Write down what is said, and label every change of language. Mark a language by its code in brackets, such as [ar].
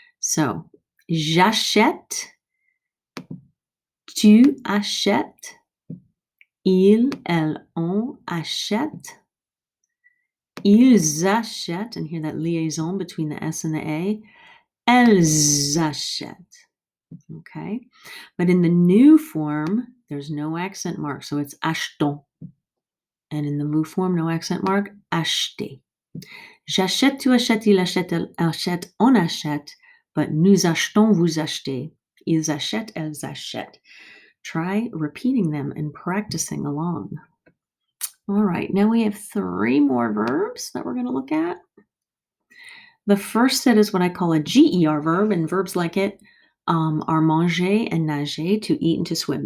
[fr] So, j'achète, tu achètes, il, elle, on achète, ils achètent, [en] and hear that liaison between the S and the A, [fr] elles achètent. [en] Okay, but in the new form, there's no accent mark, so it's achetons. And in the move form, no accent mark, acheter. [fr] J'achète, tu achètes, il achète, elle achète, on achète, but nous achetons, vous achetez. Ils achètent, elles achètent. [en] Try repeating them and practicing along. All right, now we have 3 more verbs that we're going to look at. The first set is what I call a GER verb, and verbs like it are manger and nager, to eat and to swim.